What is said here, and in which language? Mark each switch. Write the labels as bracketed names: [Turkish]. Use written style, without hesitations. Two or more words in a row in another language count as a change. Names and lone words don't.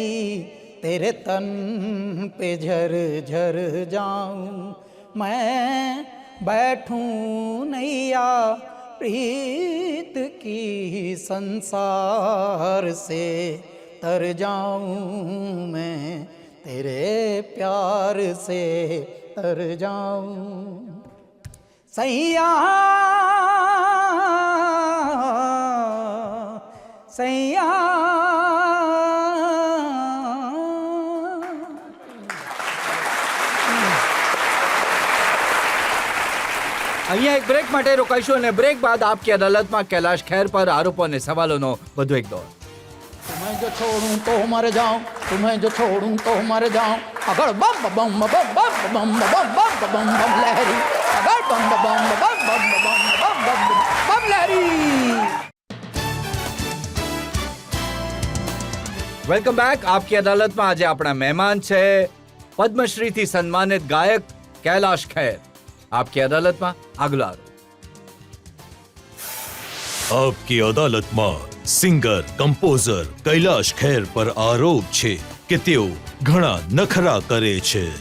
[Hindi] तेरे तन पे झर झर जाऊं, मैं बैठूं नैया प्रीत की संसार से तर जाऊं, मैं तेरे प्यार से तर जाऊं. सैया सैया [Gujarati] અહીંયા એક બ્રેક માટે રોકાઈશું અને બ્રેક બાદ આપકી અદાલતમાં કૈલાશ ખેર પર આરોપો અને સવાલોનો વધુ એક દોર. [Hindi] तुम्हें जो छोड़ूं तो मर जाऊं, तुम्हें जो छोड़ूं तो मर जाऊं, अगर बम बम बम बम बम बम बम बम बम लहरी, अगर बम बम बम बम बम बम बम लहरी. [English] welcome back. [Gujarati] આપકી અદાલતમાં આજે આપણા મહેમાન છે પદ્મશ્રીથી સન્માનિત ગાયક કૈલાશ ખેર. આપકી અદાલતમાં આગલો આરોપ. આપકી અદાલતમાં સિંગર કમ્પોઝર કૈલાશ ખેર પર આરોપ છે કે તેઓ ઘણા નખરા કરે છે.